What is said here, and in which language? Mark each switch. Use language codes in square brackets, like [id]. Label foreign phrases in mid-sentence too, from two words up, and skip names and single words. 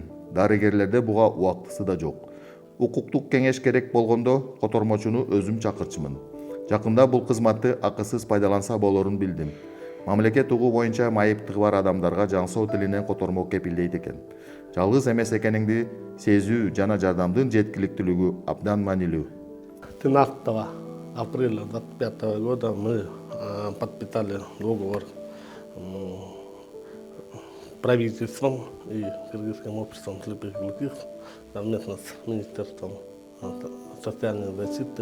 [ky] Дарыгерлерде буга убактысы да жок. Укуктук кеңеш керек болгондо котормочуну өзүм чакырчымын. Жакында бул кызматты акысыз пайдаланса болорун билдим. Мамлекет угуу боюнча майыптыгы бар адамдарга жаңсоо тилинен котормо кепилдейт экен. Жалгыз эмес экениңди сезүү жана жардамдын жеткиликтүүлүгү абдан маанилүү. [ru] 13 апреля 2025 года мы подписали договор правительством и Кыргызским обществом слепых и глухих совместно с Министерством социальной защиты.